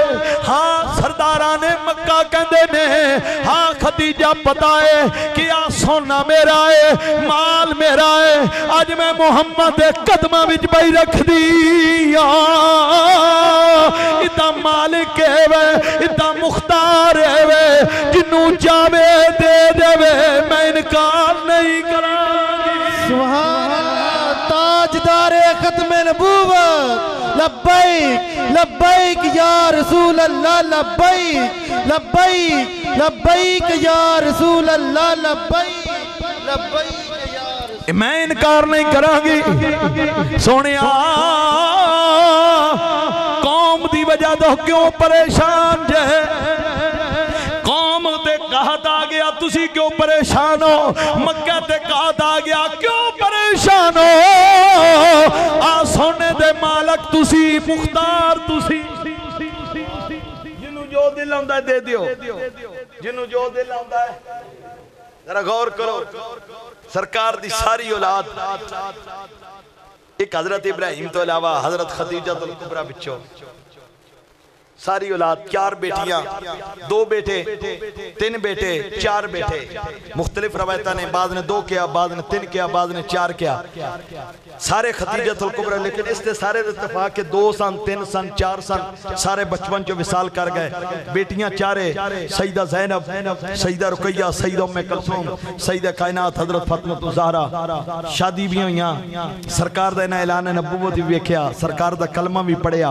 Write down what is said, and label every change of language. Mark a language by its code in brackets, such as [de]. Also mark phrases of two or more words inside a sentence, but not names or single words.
[pa] ہاں سرداراں نے مکہ کہندے نے، ہاں خدیجہ پتا ہے کہ آ سونا میرا ہے، مال میرا ہے، اج میں محمد قدماں وچ پئی رکھ دی ایدا مالک ہے وے، ایدا مختار ہے وے، جنوں چاہے دے دیوے میں انکار نہیں کراں گی. [ur] سبحان اللہ، تاجدارِ ختمِ نبوت, [ar] لبيك لبيك يا رسول الله، لبيك لبيك لبيك يا رسول الله، لبيك لبيك يا رسول. [pa] میں انکار نہیں کراں گی. سونیا قوم دی وجہ توں کیوں پریشان جے، قوم تے قحط آ گیا تسی کیوں پریشان ہو، مکہ تے قحط آ گیا کیوں پریشان ہو، آ سونے دے مالک تسی، مختار تسی، جنوں جو دل آندا ہے دے دیو، جنوں جو دل آندا ہے. ذرا غور کرو، سرکار دی ساری اولاد ایک حضرت ابراہیم توں علاوہ حضرت خدیجۃ الکبریٰ وچوں ساری اولاد، 4 بیٹیاں، 2 بیٹے، 3 بیٹے، 4 بیٹے، مختلف روایتاں نے بعد نے 2 کیا، بعد نے 3 کیا، بعد نے 4 کیا، سارے خدیجۃ الکبریٰ. لیکن اس سے سارے اتفاق کے 2 سن، 3 سن، 4 سن، سارے بچپن چوں وصال کر گئے. بیٹیاں 4، سیدہ زینب، سیدہ رقیہ، سیدہ ام کلثوم، سیدہ کائنات حضرت فاطمہ زہرا، شادی بھی ہوئی، سرکار دا ایہناں اعلان نبوت بھی ویکھیا، سرکار دا کلمہ بھی پڑھیا.